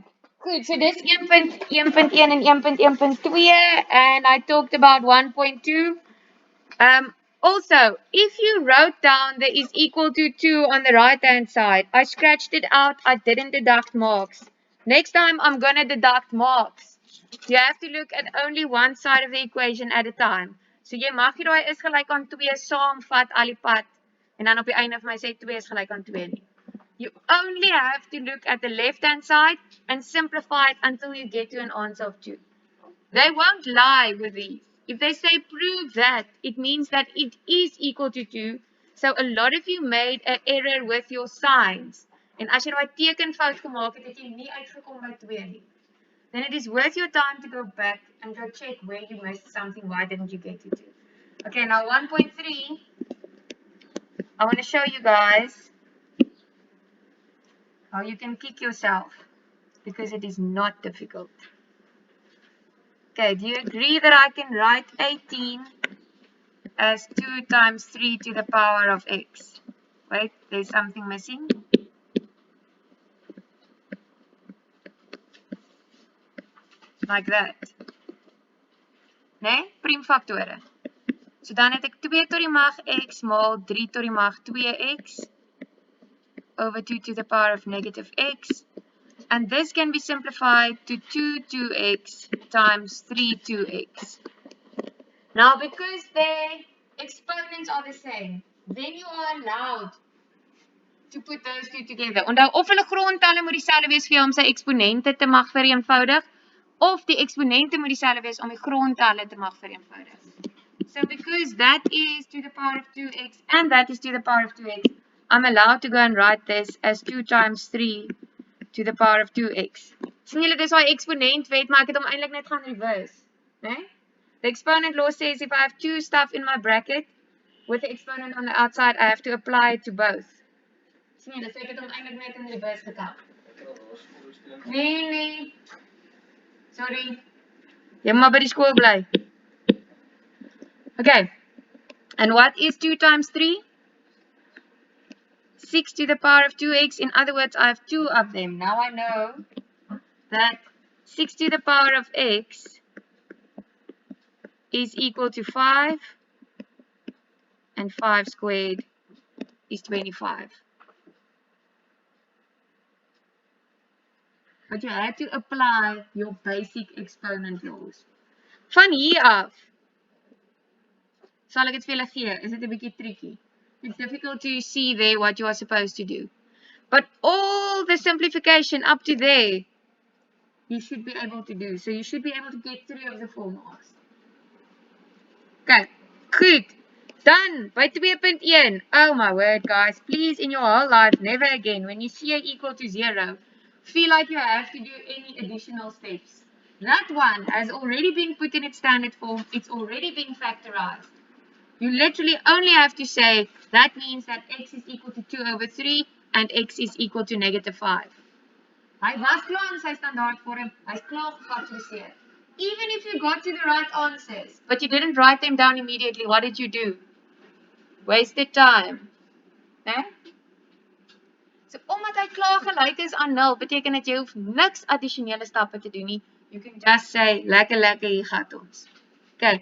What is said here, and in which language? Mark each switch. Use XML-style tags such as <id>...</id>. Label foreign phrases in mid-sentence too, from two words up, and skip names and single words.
<af>Goed,</af> <en>so this 1.1 and 1.1.2 and I talked about 1.2. Also, if you wrote down the is equal to 2 on the right hand side, I scratched it out, I didn't deduct marks. Next time I'm gonna deduct marks. You have to look at only one side of the equation at a time.</en> <af>So jy mag nie daai is gelyk aan 2 saamvat al die pad en dan op die einde van my sê 2 is gelyk aan 2 nie.</af> <en>You only have to look at the left hand side and simplify it until you get to an answer of 2. They won't lie with these. If they say prove that, it means that it is equal to 2. So a lot of you made an error with your signs.</en> <af>En as jy daai tekenfout gemaak het, het jy nie uitgekom by 2 nie.</af> <en>Then it is worth your time to go back and go check where you missed something. Why didn't you get to 2? Okay, now 1.3. I want to show you guys how you can kick yourself because it is not difficult. Okay, do you agree that I can write 18 as 2 times 3 to the power of x? Wait, there's something missing. Like that.</en> <af>Nee, priemfaktore. So dan het ek 2 tot die mag x maal 3 tot die mag 2x</af> <en>over 2 to the power of negative x. And this can be simplified to 2 2x times 3 2x. Now, because the exponents are the same, then you are allowed to put those two together.</en> <af>Onthou, of hulle grondtalle moet dieselfde wees vir jou om sy eksponente te mag vereenvoudig, of die eksponente moet dieselfde wees om die grondtalle te mag vereenvoudig.</af> <en>So because that is to the power of 2x and that is to the power of 2x, I'm allowed to go and write this as 2 times 3 to the power of 2x.</en> <af>Sien julle, dis daai eksponentwet, maar ek het hom eintlik net gaan reverse, né?</af> <en>The exponent law says if I have two stuff in my bracket with the exponent on the outside, I have to apply it to both.</en> <af>Sien julle, so ek het hom eintlik net in reverse getel. Nee. Sorry. Jy moet maar by die skool bly.</af> <en>Okay. And what is 2 times 3? 6 to the power of 2x. In other words, I have two of them. Now I know that 6 to the power of x is equal to 5. And 5 squared is 25. But you have to apply your basic exponent laws.</en> <af>Van hier af sal ek dit vir julle gee. Is dit 'n bietjie tricky?</af> <en>It's difficult to see there what you are supposed to do. But all the simplification up to there, you should be able to do. So you should be able to get 3 of the 4 marks. Okay, goed. Done by 2.1. Oh my word, guys. Please, in your whole life, never again, when you see a equal to 0, feel like you have to do any additional steps. That one has already been put in its standard form. It's already been factorized. You literally only have to say that means that x is equal to 2 over 3 and x is equal to negative 5.</en> <af>Hy was klaar in sy standaard vorm. Hy's klaar gefactoriseer.</af> <en>Even if you got to the right answers, but you didn't write them down immediately, what did you do? Wasted time. Eh? So,</en> <af>omdat hy klaar gelyk is aan 0, beteken dat jy hoef niks addisionele stappe te doen nie.</af> <en>You can just say,</en> <af>lekker, hier gaat ons. Okay.</af>